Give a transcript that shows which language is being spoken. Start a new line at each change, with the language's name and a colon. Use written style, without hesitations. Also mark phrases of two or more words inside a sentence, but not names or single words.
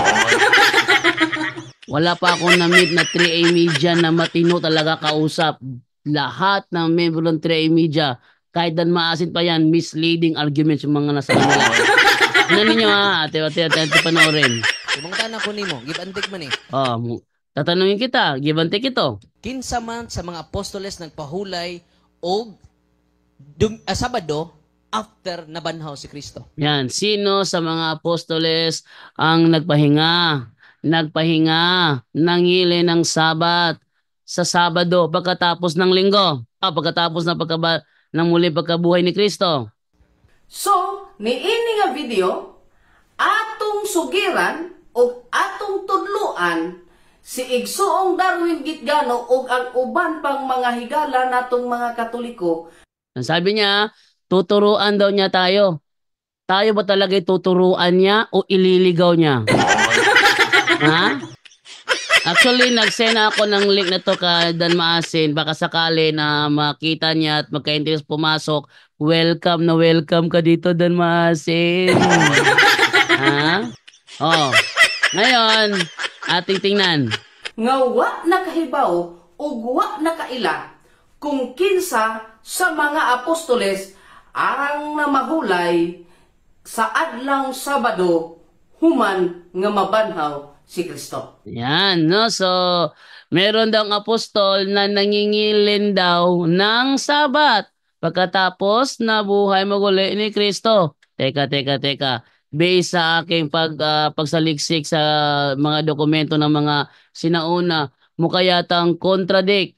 Filipino: Wala pa akong na-meet na 3A Media na matino talaga kausap. Lahat ng member ng 3A Media, kahit Dan Maasin pa yan,
English: misleading arguments
Filipino: yung mga nasa kanila. Ano ninyo ha? Ate panoorin.
Cebuano: Ibang tanang ko nimo,
English: give and take
Cebuano: man eh.
Filipino: Tatanungin kita,
English: give and take
Filipino: ito.
Cebuano: Kinsa man sa mga apostoles nagpahulay og Sabado after nabanhaw si Kristo.
Filipino: Yan, sino sa mga apostoles ang nagpahinga, nangili ng Sabat sa Sabado pagkatapos ng linggo, pagkatapos ng muli pagkabuhay ni Kristo. So,
Cebuano: niini nga video, atong sugiran o atong tudluan si Igsoong Darwin Gitgano o ang uban pang mga higala natong mga Katoliko.
Filipino: Sabi niya, tuturuan daw niya tayo. tayo ba talaga tuturuan niya o ililigaw niya? Ha? Actually, nag-send ako ng link na to kay Dan Maasin. Baka sakali na makita niya at magka-interest pumasok. Welcome na welcome ka dito, Dan Maasin. Ha? Oh. Ngayon, ating tingnan.
Cebuano: Nga wa nakahibaw ug wa nakaila kung kinsa sa mga apostoles ang namahulay sa adlaw Sabado human nga mabanhaw si Kristo.
Filipino: Yan, no? So, meron daw ang apostol na nangingilin daw ng Sabat pagkatapos nabuhay maguli ni Kristo. Teka. Based sa aking pagsaliksik sa mga dokumento ng mga sinauna, mukha yatang contradict.